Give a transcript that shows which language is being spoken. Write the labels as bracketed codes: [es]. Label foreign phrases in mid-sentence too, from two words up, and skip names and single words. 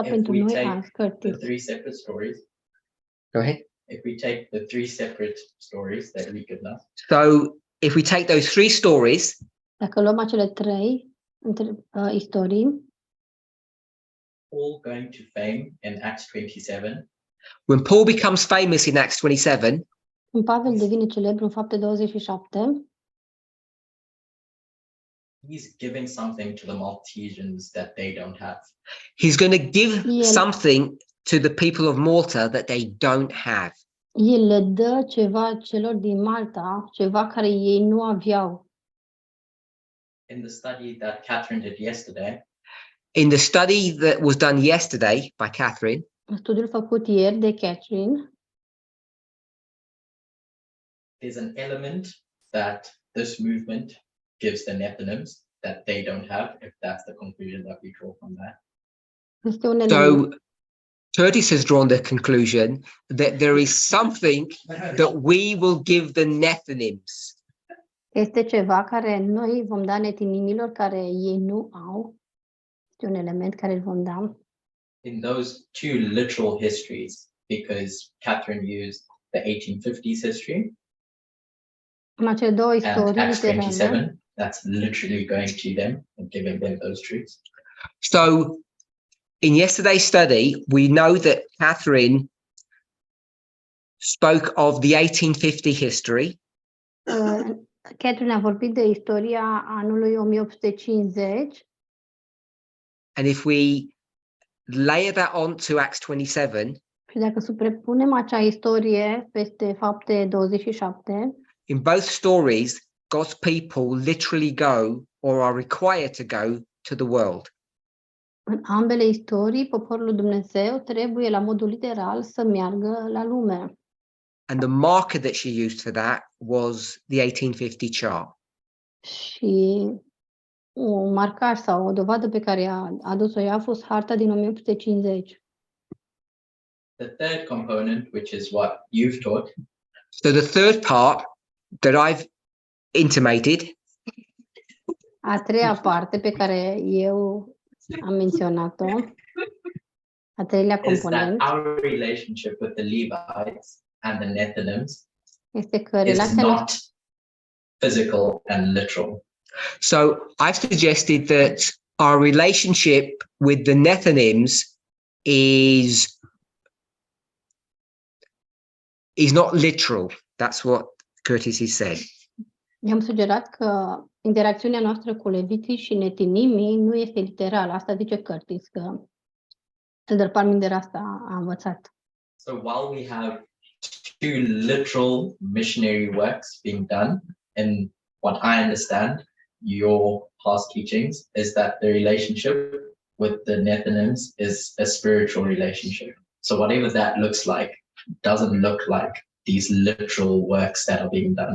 [en] If [ro] pentru [en] we [ro] noi [en] take [ro] azi, [en] The Curtis? three separate stories. Go ahead. If we take the three separate stories that we could know, So if we take those three stories, [ro] Dacă luăm acele trei istorii, [en] Paul going to fame in Acts 27, when Paul becomes famous in Acts 27, [ro] când Pavel devine celebru în Fapte 27, [en] he's giving something to the Maltesians that they don't have. he's going to give [ro] El- [en] something to the people of Malta that they don't have. [ro] el le dă ceva celor din Malta, ceva care ei nu aveau. [en] In the study that Catherine did yesterday, In the study that was done yesterday by Catherine, [ro] studiul făcut ieri de Catherine, [en] there's an element that this movement gives the Nephilims that they don't have, if that's the conclusion that we draw from that. [ro] este un element. [en] So Curtis has drawn the conclusion that there is something that we will give the Nephilims. [ro] Este ceva care noi vom da netinimilor care ei nu au. Este un element care îl vom da. [en] In those two literal histories, because Catherine used the 1850s history [ro] În acele două [en] and [ro] istorii [en] Acts [ro] literale, [en] 27, that's literally going to them and giving them those truths. So in yesterday's study, we know that Catherine spoke of the 1850 history. [ro] Catherine a vorbit de istoria anului 1850 [en] And if we layer that on to Acts 27, [ro] și dacă suprapunem acea istorie peste Fapte 27, [en] in both stories, God's people literally go or are required to go to the world. [ro] în ambele istorii, poporul lui Dumnezeu trebuie la modul literal să meargă la lume. [en] And the marker that she used for that was the 1850 chart. [ro] Și un marcaj sau o dovadă pe care a adus-o ea a fost harta din 1850. [en] The third component, which is what you've taught, So the third part that I've intimated [ro] A treia parte pe care eu am menționat-o, a treilea [en] is that [ro] component, [en] our relationship with the Levites and the Nephilims [ro] este că [en] is [ro] relația [en] not [ro] noastră, [en] physical and literal. So I've suggested that our relationship with the Nephilims is not literal. That's what Curtis has said. [ro] i-am sugerat că interacțiunea noastră cu leviții și netinimii nu este literală. Asta zice Curtis, că Elder Parminder asta a învățat. [en] So while we have two literal missionary works being done, and what I understand your past teachings is that the relationship with the Nephilims is a spiritual relationship. So whatever that looks like doesn't look like these literal works that are being done.